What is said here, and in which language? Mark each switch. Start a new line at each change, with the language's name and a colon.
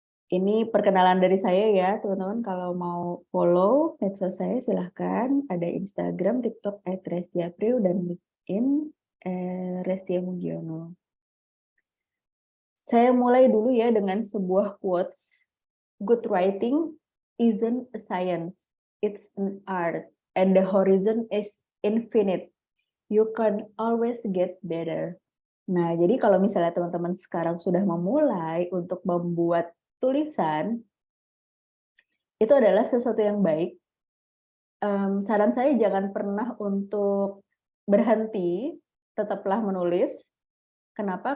Indonesian: Ini perkenalan dari saya ya, teman-teman. Kalau mau follow medsos saya silahkan. Ada Instagram, TikTok @restiapriu dan LinkedIn Restia Mugiono. Saya mulai dulu ya dengan sebuah quotes.
English: Good writing isn't a science, it's an art, and the horizon is infinite. You can always get better.
Indonesian: Nah, jadi kalau misalnya teman-teman sekarang sudah memulai untuk membuat tulisan, itu adalah sesuatu yang baik. Saran saya jangan pernah untuk berhenti, tetaplah menulis. Kenapa?